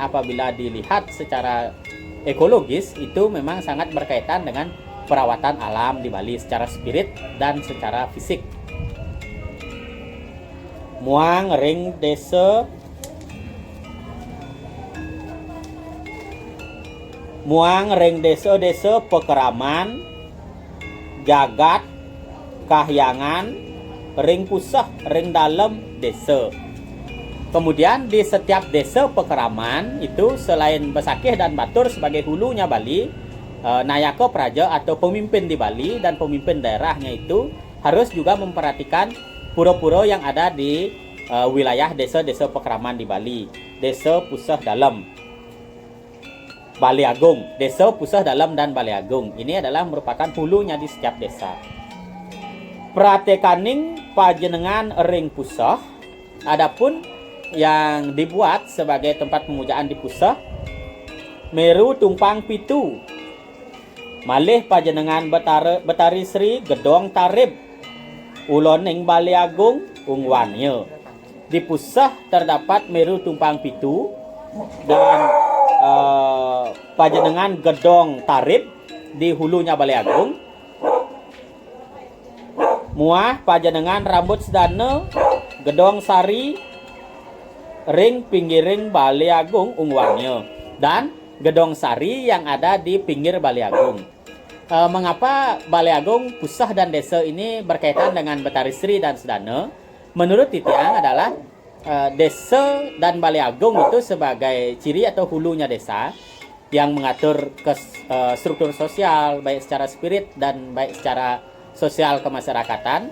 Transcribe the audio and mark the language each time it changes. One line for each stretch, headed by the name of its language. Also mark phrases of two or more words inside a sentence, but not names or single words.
Indonesian: Apabila dilihat secara ekologis, itu memang sangat berkaitan dengan perawatan alam di Bali secara spirit dan secara fisik.
Balinese: Muang ring desa desa pekeraman, jagat, kahyangan, ring pusah, ring dalam desa.
Indonesian: Kemudian di setiap desa pekeraman itu selain Besakeh dan Batur sebagai hulunya Bali, nayaka praja atau pemimpin di Bali dan pemimpin daerahnya itu harus juga memperhatikan pura-pura yang ada di wilayah desa-desa pekeraman di Bali. Desa Pusah Dalam, Bali Agung, desa Pusah Dalam dan Bali Agung. Ini adalah merupakan hulunya di setiap desa.
Balinese: Pratekaning Pajenengan Ring Pusah.
Indonesian: Adapun yang dibuat sebagai tempat pemujaan di Pusah,
Balinese: Meru Tumpang Pitu, malih Pajenengan Betari Sri Gedong Tarib, Ulon ing Bali Agung Ungwanya.
Indonesian: Di Pusah terdapat Meru Tumpang Pitu dan Pajenengan Gedong Tarib di hulunya Bali Agung.
Balinese: Muah Pajenengan Rambut Sedana Gedong Sari ring pinggiring Bali Agung Ungwanya,
Indonesian: dan Gedong Sari yang ada di pinggir Bali Agung. Mengapa Bali Agung, Pusah dan desa ini berkaitan dengan Betari Sri dan Sedana? Menurut Titiang adalah desa dan Bali Agung itu sebagai ciri atau hulunya desa yang mengatur struktur sosial baik secara spirit dan baik secara sosial kemasyarakatan.